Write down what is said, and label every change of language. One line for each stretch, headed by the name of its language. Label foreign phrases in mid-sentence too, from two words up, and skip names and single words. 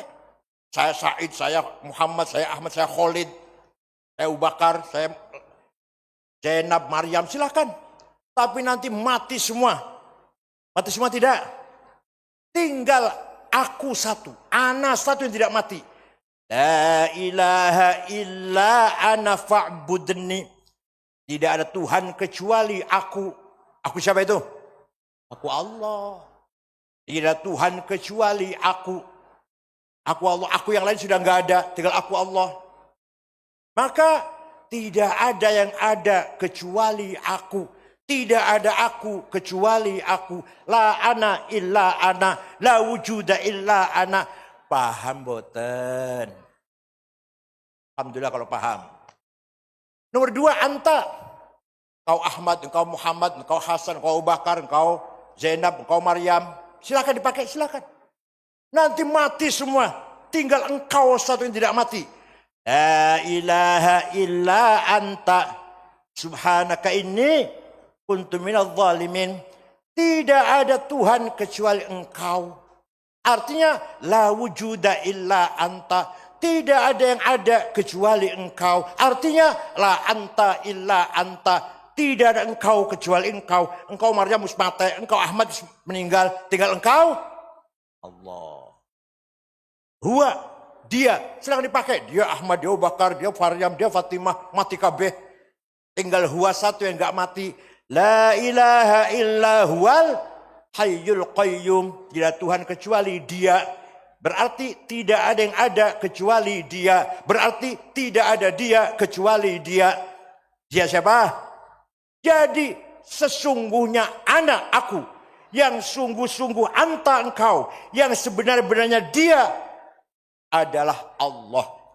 Indonesian: Saya Said, saya Muhammad, saya Ahmad, saya Khalid, saya Abu Bakar, saya Zainab, Maryam, silakan. Tapi nanti mati semua. Mati semua tidak. Tinggal aku satu, ana satu yang tidak mati.
Arabic: لا إله إلا أنا فاعبدني.
Indonesian: Tidak ada Tuhan kecuali aku. Aku siapa itu? Aku Allah. Tidak ada Tuhan kecuali aku. Aku Allah. Aku yang lain sudah enggak ada. Tinggal aku Allah. Maka tidak ada yang ada kecuali aku. Tidak ada aku kecuali aku.
Arabic: لا أنا إلا أنا. لا وجود إلا أنا. La wujuda illa ana.
Indonesian: Paham boten? Alhamdulillah kalau paham. Nomor 2, anta. Engkau Ahmad, engkau Muhammad, engkau Hasan, engkau Abu Bakar, engkau Zainab, engkau Maryam. Silakan dipakai, silakan. Nanti mati semua. Tinggal engkau satu yang tidak mati.
Arabic: لا إله إلا أنت. سبحانك إني كنت من الظالمين.
Indonesian: Tidak ada Tuhan kecuali engkau. Artinya
Arabic: لا وجود إلا أنت.
Indonesian: Tidak ada yang ada kecuali engkau. Artinya
Arabic: لا أنت إلا أنت.
Indonesian: Tidak ada engkau kecuali engkau. Engkau Maryam mati, engkau Ahmad meninggal, tinggal engkau Allah. Huwa, dia, silakan dipakai. Dia Ahmad, dia Abu Bakar, dia Maryam, dia Fatimah, mati kabeh. Tinggal huwa satu yang enggak mati.
Arabic: لا إله إلا هو الحي القيوم.
Indonesian: Tidak Tuhan kecuali dia. Berarti tidak ada yang ada kecuali dia. Berarti tidak ada dia kecuali dia. Dia siapa? Jadi sesungguhnya anak aku. Yang sungguh-sungguh anta engkau. Yang sebenar-benarnya dia adalah Allah.